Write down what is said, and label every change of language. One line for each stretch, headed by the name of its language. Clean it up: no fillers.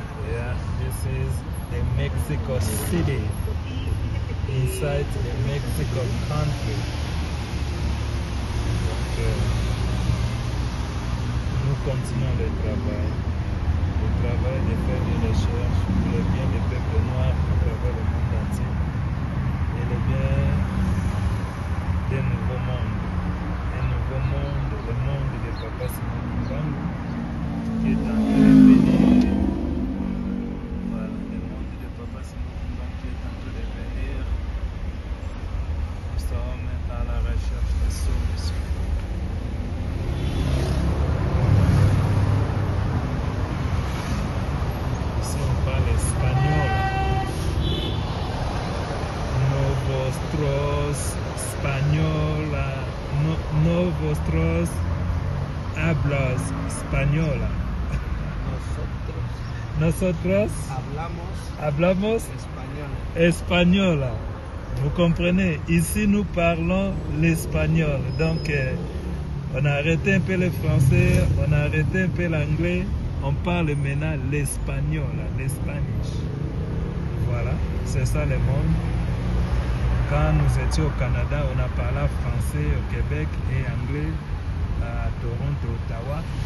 English: Yeah, this is the Mexico City inside the Mexico country.
French: Nous continuons le travail de faire des recherches pour le bien des peuples noirs à travers le monde entier et le bien d'un nouveau monde. Un nouveau monde, le monde de Papa Simon Kimbangu qui est en train de venir. Voilà, le monde de Papa Simon Kimbangu qui est en train de venir. Nous sommes à la recherche de solutions. Ici on parle espagnol.
Spanish: Novostros española. Novostros hablas española. Nosotros hablamos española.
French: Vous comprenez? Ici nous parlons l'espagnol. Donc On a arrêté un peu le français, on a arrêté un peu l'anglais, on parle maintenant l'espagnol, l'espanish. Voilà, c'est ça le monde. Quand nous étions au Canada, on a parlé français au Québec et anglais à Toronto, Ottawa.